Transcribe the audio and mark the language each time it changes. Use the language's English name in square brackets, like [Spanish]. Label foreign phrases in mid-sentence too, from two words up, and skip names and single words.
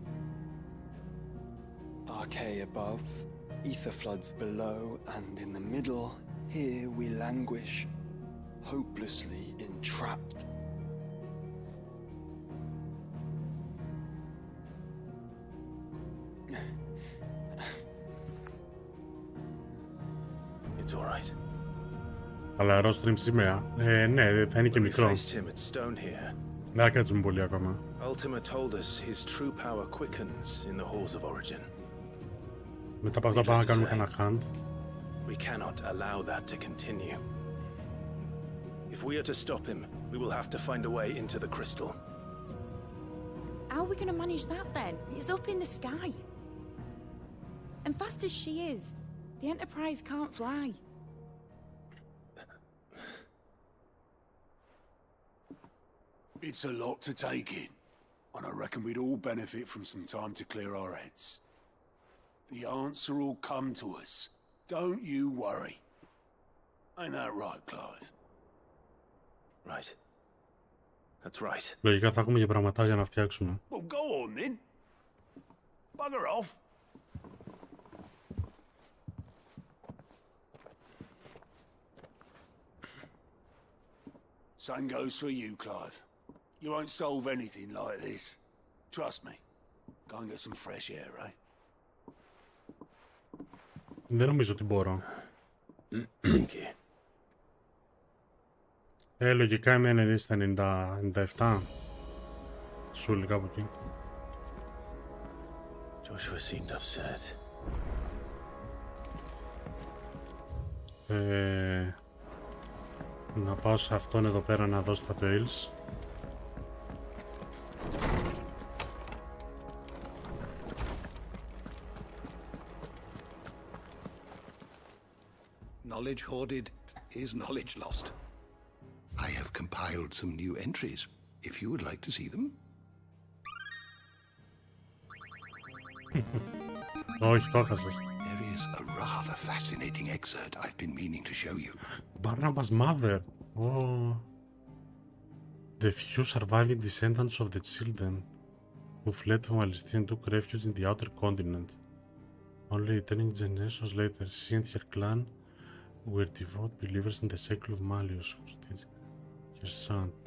[English] Archay above, ether floods below, and in the middle, here we languish, hopelessly entrapped. It's all right. [Greek] Αλλά αερόστριμ σήμερα. Ναι, θα είναι και μικρό. Δεν θα κάτσουμε πολύ ακόμα. [English] Ultima told us his true power quickens in the halls of origin. [Greek] Μετά από αυτό πάμε να κάνουμε κανένα hunt. [English] We cannot allow that to continue. If we are to stop him, we will have to find a way into the crystal. How are we going to manage that then? It's up in the sky. And fast as she is, the Enterprise can't fly. It's a lot to take in, and I reckon we'd all benefit from some time to clear our heads. The answer will come to us. Don't you worry. Ain't that right, Clive? Right. That's right. [Greek] Λογικά θα έχουμε και πραγματά για να φτιάξουμε. [English] Well, go on then. Bugger off. Same goes for you, Clive. You won't solve anything like this. Trust me. Go and get some fresh air, eh? [Greek] Δεν νομίζω ότι μπορώ. Λογικά είμαι στα 97. Σούλη κάπου εκεί. [English] Joshua seemed upset. [Greek] Να πάω σε αυτόν εδώ πέρα να δώσω τα tails. [English] Knowledge hoarded is knowledge lost. I have compiled some new entries, if you would like to see them. [Greek] Όχι, το έχασες. [English] There is a rather fascinating excerpt I've been meaning to show you. Barnabas' mother. Oh. The few surviving descendants of the children who fled from Palestine and took refuge in the outer continent. Only returning generations later, she and her clan were devout believers in the cycle of Malleus, who did her son.